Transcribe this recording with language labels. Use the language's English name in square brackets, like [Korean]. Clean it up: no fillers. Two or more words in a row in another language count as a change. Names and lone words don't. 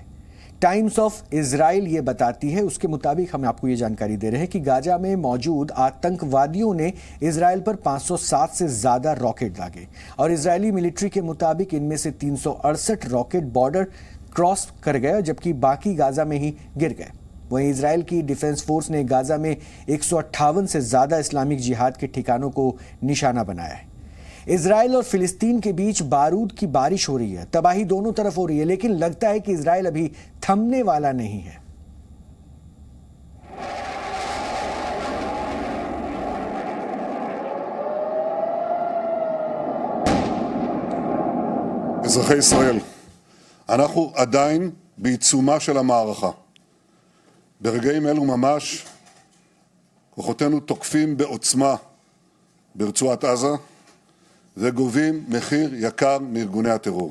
[Hindi] टाइम्स ऑफ इजराइल ये बताती है, उसके मुताबिक हम आपको ये जानकारी दे रहे हैं कि गाजा में मौजूद आतंकवादियों ने इजराइल पर 507 से ज्यादा रॉकेट दागे और इजरायली मिलिट्री के मुताबिक इनमें से 368 रॉकेट [English] border cross [Hindi] कर गए, जबकि बाकी गाजा में ही गिर गए। वहीं इजराइल की [English] defense force [Hindi] ने गाजा में 158 से ज्यादा इस्लामिक जिहाद के ठिकानों को निशाना बनाया है। इजराइल और फिलिस्तीन के बीच बारूद की बारिश हो रही है, तबाही दोनों तरफ हो रही है, लेकिन लगता है कि इजराइल अभी थमने वाला नहीं है। [Hebrew] אזרחי ישראל, אנחנו עדיין בעיצומה של המערכה. ברגעים אלו ממש כוחותינו תוקפים בעוצמה ברצועת עזה וגובים מחיר יקר מארגוני הטרור.